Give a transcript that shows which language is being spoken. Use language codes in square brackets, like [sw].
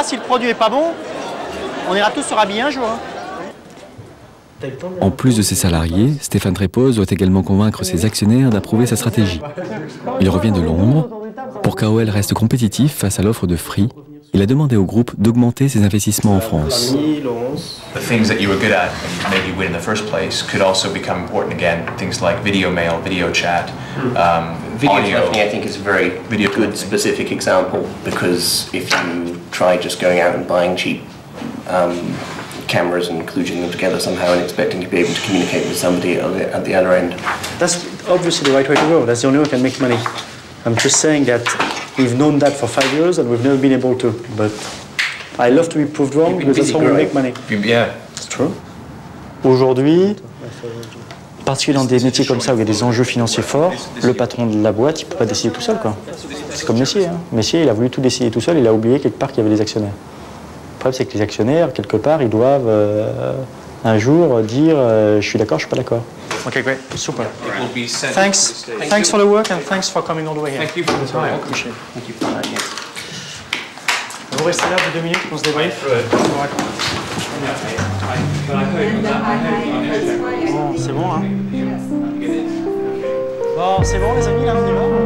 [fr] Si le produit n'est pas bon, on ira tous se rhabiller un jour. En plus de ses salariés, Stéphane Trépoz doit également convaincre ses actionnaires d'approuver sa stratégie. Il revient de Londres. Pour qu'AOL reste compétitif face à l'offre de Free, il a demandé au groupe d'augmenter ses investissements en France. [en] The things that you were good at and made you win in the first place could also become important again. Things like video mail, video chat, video audio. telephony, I think, is a very good specific example, because if you try just going out and buying cheap cameras and kludging them together somehow and expecting to be able to communicate with somebody at the other end. That's obviously the right way to go. That's the only way we can make money. I'm just saying that we've known that for 5 years and we've never been able to. But I love to be proved wrong because that's how we make money. Yeah, it's true. [fr] Aujourd'hui, particulièrement dans des métiers comme ça où il y a des enjeux financiers forts, le patron de la boîte, il ne peut pas décider tout seul, quoi. C'est comme Messier. Hein. Messier, il a voulu tout décider tout seul, il a oublié quelque part qu'il y avait des actionnaires. Le problème, c'est que les actionnaires, quelque part, ils doivent un jour dire je suis d'accord, je suis pas d'accord. [en] Okay, great, super. Thanks for the work and thanks for coming all the way here. Thank you for the time. Appreciate it. Thank you for that. [fr] Vous restez là pour 2 minutes, on se débrief. Bon, c'est bon, hein. Bon, c'est bon, les amis, là, on y va.